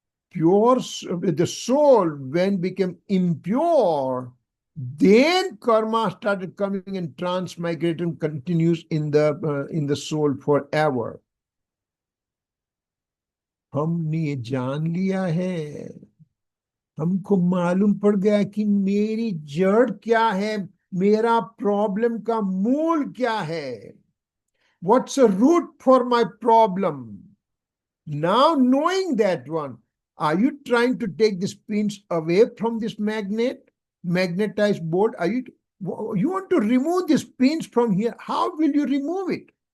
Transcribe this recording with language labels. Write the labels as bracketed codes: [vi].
[en] Pure, the soul when became impure, then karma started coming and transmigrating continues in the soul forever. [hi] हमने ये जान लिया है, हमको मालूम पड़ गया कि मेरी जड़ क्या है, मेरा प्रॉब्लम का मूल क्या है. [en] What's the root for my problem? Now knowing that one, are you trying to take these pins away from this magnetized board? You want to remove these pins from here? How will you remove it?